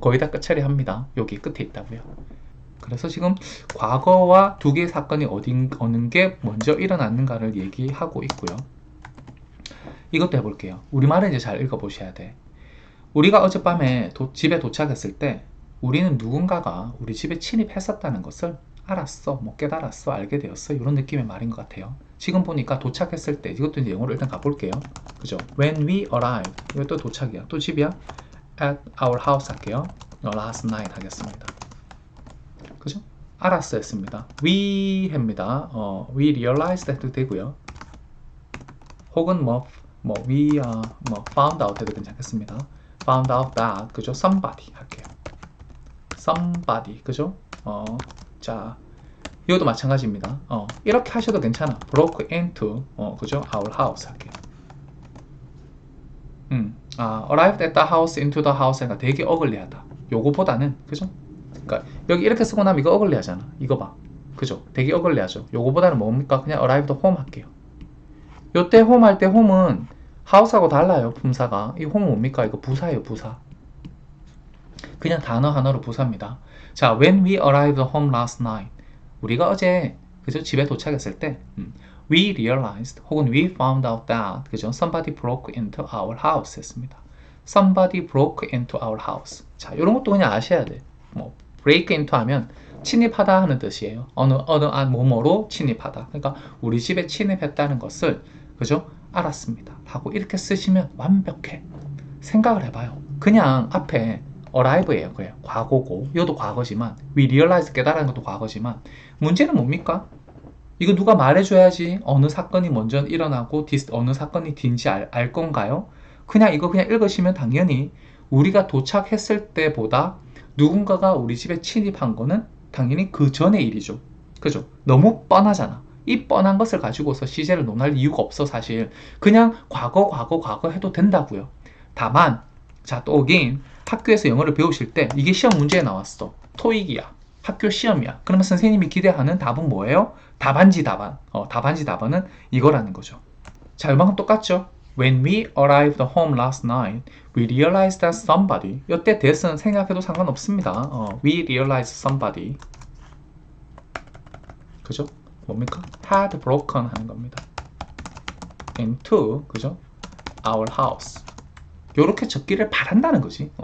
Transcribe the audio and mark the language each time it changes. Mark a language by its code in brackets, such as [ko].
[ko] 거의 다 끝처리합니다. 여기 끝에 있다고요. 그래서 지금 과거와 두 개의 사건이 어느 게 먼저 일어났는가를 얘기하고 있고요. 이것도 해볼게요. 우리말을 이제 잘 읽어보셔야 돼. 우리가 어젯밤에 집에 도착했을 때 우리는 누군가가 우리 집에 침입했었다는 것을 알았어, 깨달았어, 알게 되었어, 이런 느낌의 말인 것 같아요. 지금 보니까 도착했을 때, 이것도 이제 영어로 일단 가볼게요. 그죠? [en] When we arrived, [ko] 이것도 도착이야. 또 집이야. [en] At our house [ko] 할게요. [en] Last night [ko] 하겠습니다. 그죠? 알았어 했습니다. We 합니다. [en] We realized [ko] 해도 되고요. 혹은 [en] we found out [ko] 해도 괜찮겠습니다. [en] Found out that, [ko] 그죠? [en] Somebody [ko] 할게요. [en] Somebody, [ko] 그죠? 자, 이것도 마찬가지입니다. 이렇게 하셔도 괜찮아. [en] Broke into, [ko] 그죠? [en] Our house [ko] 할게요. [en] Arrived at the house, into the house가 [ko] 되게 어글리하다. 요거보다는, 그죠? 그러니까 여기 이렇게 쓰고 나면 이거 어글리하잖아. 이거 봐. 그죠? 되게 어글리하죠. 요거보다는 뭡니까? 그냥 [en] arrived home [ko] 할게요. 요때 home 할 때 home은 house하고 달라요. 품사가. 이 home 뭡니까? 이거 부사예요. 부사. 그냥 단어 하나로 부사입니다. 자, [en] when we arrived home last night. [ko] 우리가 어제, 그죠? 집에 도착했을 때, [en] we realized, [ko] 혹은 [en] we found out that, [ko] 그죠? [en] Somebody broke into our house [ko] 했습니다. [en] Somebody broke into our house. [ko] 자, 이런 것도 그냥 아셔야 돼. [en] break into [ko] 하면 침입하다 하는 뜻이에요. 어느 뭐뭐로 침입하다. 그러니까 우리 집에 침입했다는 것을, 그죠? 알았습니다. 하고 이렇게 쓰시면 완벽해. 생각을 해봐요. 그냥 앞에 arrive예요. 그래요. 과거고, 이것도 과거지만, [en] we realize [ko] 깨달은 것도 과거지만, 문제는 뭡니까? 이거 누가 말해줘야지 어느 사건이 먼저 일어나고 어느 사건이 뒤인지 알 건가요? 그냥 이거 그냥 읽으시면 당연히 우리가 도착했을 때보다 누군가가 우리 집에 침입한 거는 당연히 그 전의 일이죠. 그죠? 너무 뻔하잖아. 이 뻔한 것을 가지고서 시제를 논할 이유가 없어. 사실 그냥 과거 해도 된다고요. 다만 자, 또 again 학교에서 영어를 배우실 때 이게 시험 문제에 나왔어. 토익이야. 학교 시험이야. 그러면 선생님이 기대하는 답은 뭐예요? 답안지 답안. 답안지 답안은 이거라는 거죠. 자, 이만큼 똑같죠? [en] When we arrived home last night, we realized that somebody. [ko] 이때 that은 생략해도 상관없습니다. [en] We realized somebody. [ko] 그죠? 뭡니까? [en] had broken [ko] 하는 겁니다. [en] into, [ko] 그죠? [en] our house. [ko] 요렇게 적기를 바란다는 거지.